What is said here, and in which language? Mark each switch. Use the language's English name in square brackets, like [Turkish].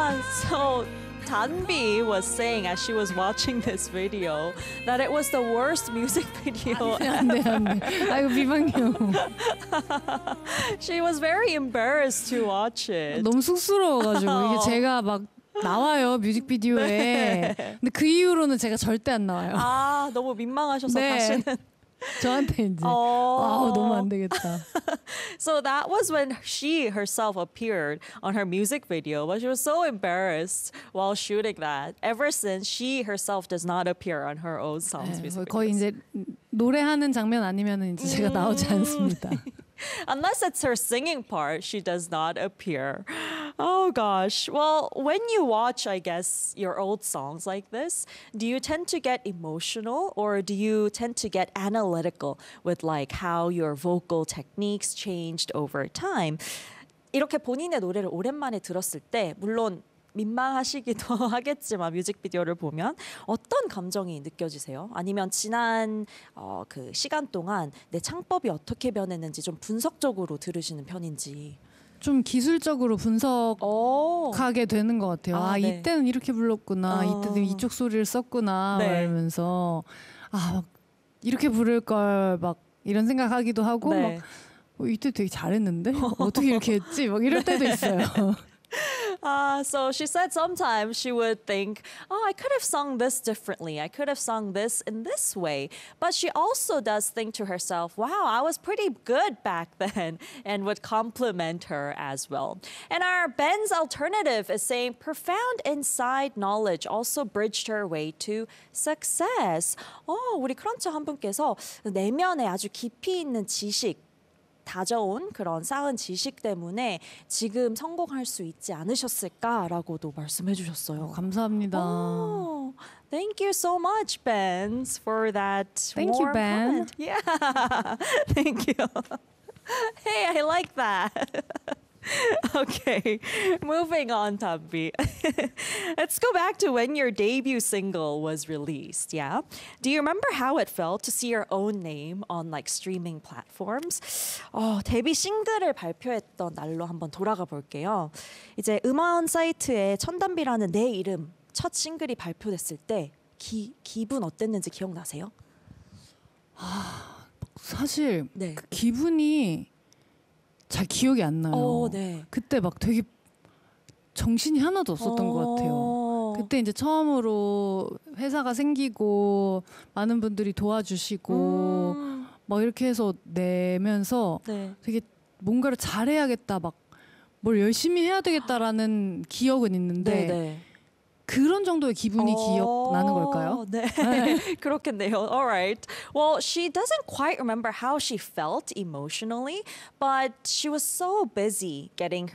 [English] So Tanbi was saying, as she was watching this video, that it was the worst music video ever. She was very embarrassed to watch it. [Korean] 너무 쑥스러워가지고 이게 제가 막 나와요 뮤직비디오에. 네. 근데 그 이후로는 제가 절대 안 나와요. 아 너무 민망하셔서. 네. 다시는. 저한테 이제 oh. 아우 너무 안 되겠다. [English] So that was when she herself appeared on her music video, but she was so embarrassed while shooting that. Ever since, she herself does not appear on her own songs. 네, music [Korean] 거의 [English] videos. [Korean] 이제 노래하는 장면 아니면은 이제 제가 나오지 않습니다. [English] Unless it's her singing part, she does not appear. Oh gosh. Well, when you watch, I guess, your old songs like this, do you tend to get emotional or do you tend to get analytical with like how your vocal techniques changed over time? [Korean] 이렇게 본인의 노래를 오랜만에 들었을 때, 물론 민망하시기도 하겠지만 뮤직비디오를 보면 어떤 감정이 느껴지세요? 아니면 지난 그 시간 동안 내 창법이 어떻게 변했는지 좀 분석적으로 들으시는 편인지? 좀 기술적으로 분석하게 되는 것 같아요. 아 네. 이때는 이렇게 불렀구나. 이때는 이쪽 소리를 썼구나. 네. 이러면서 아 막 이렇게 부를 걸 막 이런 생각하기도 하고. 네. 막 이때 되게 잘했는데 어떻게 이렇게 했지? 막 이럴 때도 네. 있어요. [English] So she said sometimes she would think, oh, I could have sung this differently. I could have sung this in this way. But she also does think to herself, wow, I was pretty good back then, and would compliment her as well. And our Ben's alternative is saying profound inside knowledge also bridged her way to success. [Korean] Oh, 우리 크런치 한 분께서 내면에 아주 깊이 있는 지식, 다져온 그런 쌓은 지식 때문에 지금 성공할 수 있지 않으셨을까라고도 말씀해 주셨어요. 감사합니다. [English] Oh, thank you so much, Benz, for that thank warm you, Ben. Comment. Yeah, thank you. Hey, I like that. Okay, moving on, Tanbi. Let's go back to when your debut single was released, yeah? Do you remember how it felt to see your own name on like streaming platforms? [Korean] 데뷔 싱글을 발표했던 날로 한번 돌아가 볼게요. 이제 음원 사이트에 천단비라는 내 이름 첫 싱글이 발표됐을 때 기분 어땠는지 기억나세요? 사실 네. 그 기분이 잘 기억이 안 나요. 네. 그때 막 되게 정신이 하나도 없었던 것 같아요. 그때 이제 처음으로 회사가 생기고 많은 분들이 도와주시고 막 이렇게 해서 내면서 네. 되게 뭔가를 잘해야겠다, 막 뭘 열심히 해야 되겠다라는 기억은 있는데 네네. 그런 정도의 기분이 기억나는 걸까요? 네, 그렇겠네요. All right. [English] Well, she doesn't quite remember how she felt emotionally, but she was so busy getting her